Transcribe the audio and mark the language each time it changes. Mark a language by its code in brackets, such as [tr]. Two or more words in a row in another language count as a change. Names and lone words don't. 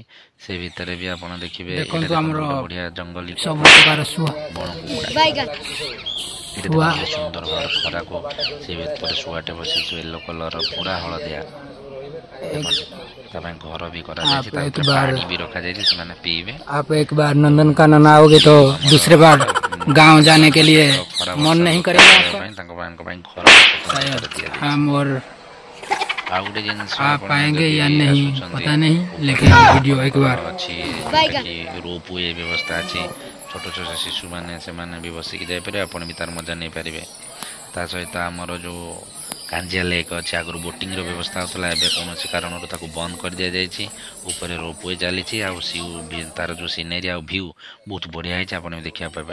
[or] ସେ ଭିତରେ ବି ଆପଣ ଦେଖିବେ ଦେଖନ୍ତୁ ଆମର ବଢିଆ ଜଙ୍ଗଲୀ ସବୁ ପ୍ରକାର ଶୁଆ, ବଣ କୁକୁଡ଼ା। ସୁନ୍ଦର ଭାବରେ ଖରାକୁ ସେ ଭିତରେ ଶୁଆଟେ ବସିଛୁ, [en] yellow collar [or] ପୁରା ହଳଦିଆ। ତା ପାଇଁ ଘର ବି କରାଯାଇଛି, ତା ଭିତରେ ପାଣି ବି ରଖାଯାଇଛି, ସେମାନେ ପିଇବେ। [hi] आप एक बार नंदनकानन आओगे तो दूसरे बार गांव जाने के लिए मन नहीं करेगा आपका। हम और [or] ଆଉ ଗୋଟେ ଜିନିଷ [hi] आप आएंगे या नहीं पता नहीं, लेकिन वीडियो एक बार [or] ଅଛି, [en] rope way [or] ବ୍ୟବସ୍ଥା ଅଛି। ଛୋଟ ଛୋଟ ଶିଶୁମାନେ ସେମାନେ ବି ବସିକି ଯାଇପାରିବେ, ଆପଣ ବି ତାର ମଜା ନେଇପାରିବେ। ତା ସହିତ ଆମର ଯେଉଁ କାଞ୍ଜିଆ ଲେକ୍ ଅଛି, ଆଗରୁ ବୋଟିଂର ବ୍ୟବସ୍ଥା ହେଉଥିଲା, ଏବେ କୌଣସି କାରଣରୁ ତାକୁ ବନ୍ଦ କରିଦିଆଯାଇଛି। ଉପରେ [en] rope way [or] ଚାଲିଛି, ଆଉ ତାର ଯେଉଁ ସିନେରୀ ଆଉ ଭ୍ୟୁ ବହୁତ ବଢ଼ିଆ ହେଇଛି, ଆପଣ ବି ଦେଖିବାକୁ ପାଇବେ।